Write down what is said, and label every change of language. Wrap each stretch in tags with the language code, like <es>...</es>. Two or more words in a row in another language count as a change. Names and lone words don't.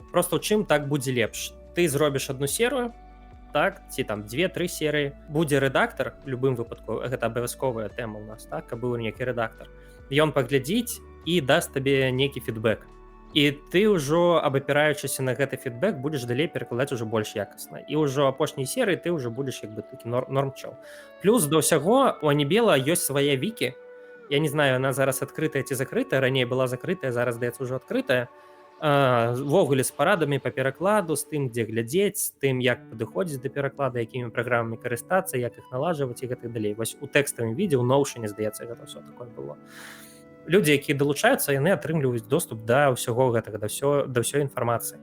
<be>Просто ў чым так будзе лепш. Ты зробіш одну серыю, так, ці там 2-3 серыі, будзе рэдактар, у любым выпадку, гэта абавязковая тэма ў нас, так, каб быў нейкі рэдактар. Ён паглядзіць і даст табе нейкі фідбэк. І ты ўжо, абапіраючыся на гэты фідбэк, будзеш далей перакладаць ужо больш якасна. І ўжо апошняй серыі ты ўжо будзеш як бы такі нормчаў. Плюс да ўсяго у Анібела ёсць свая вікі. Я не знаю, она зараз адкрытая ці закрытая, раней была закрытая, зараз, здаецца, ўжо адкрытая. Ввогуле з парадамі па перакладу, з тым, дзе глядзець, з тым, як падыходзіць да пераклада, якімі праграмамі карыстацца, як іх налажваць і гэтак далей. Вось у тэкставым відзе, у Notion, здаецца, гэта ўсё такое было. Людзі, якія далучаюцца, яны атрымліваюць доступ да ўсяго гэтага, да ўсёй інфармацыі.</be>